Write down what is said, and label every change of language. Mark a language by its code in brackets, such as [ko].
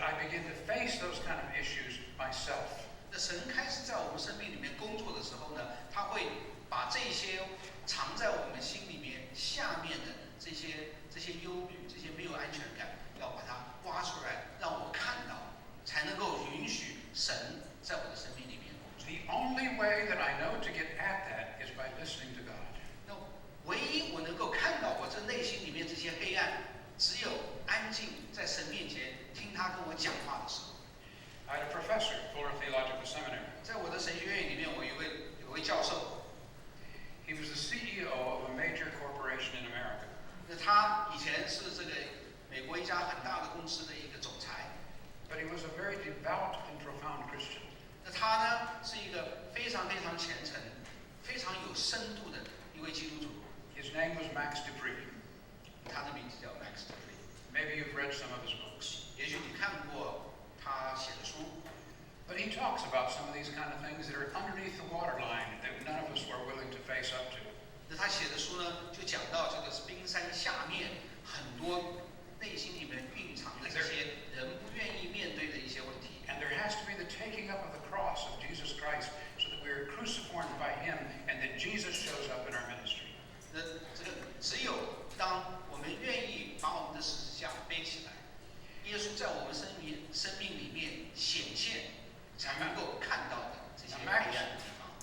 [en] begin to face those kind of issues myself. [zh] 那神开始在我们生命里面工作的时候呢，他会把这些藏在我们心里面下面的这些忧虑、这些没有安全感，要把它挖出来，让我看到，才能够允许神在我的生命里面工作。 [en] The only way that I know to get at that is by listening to God. [zh] 那唯一我能够看到我这内心里面这些黑暗，只有安静在神面前听他跟我讲话的时候。 [en] I had a professor at Fuller Theological Seminary. [zh] 在我的神学院里面，我有位教授， [en] He was the CEO of a major corporation in America. [zh] 那他以前是这个美国一家很大的公司的一个总裁， [en] But he was a very devout and profound Christian. [zh] 那他呢是一个非常虔诚、非常有深度的一位基督徒。 [en] His name was Max De Pree. [zh] 他的名字叫 Max De Pree， [en] Maybe you've read some of his books. [zh] 也许你看过他写的书。 [en] But he talks about some of these kind of things that are underneath the waterline that none of us were willing to face up to. [zh] 那他写的书呢，就讲到这个冰山下面很多内心里面蕴藏的这些人不愿意面对的一些问题。 [en] And there has to be the taking up of the cross of Jesus Christ so that we are cruciformed by him and that Jesus shows up in our ministry. [zh] 那这个只有当我们愿意把我们的十字架背起来，耶稣在我们生命里面显现，才能够看到的这些黑暗的地方。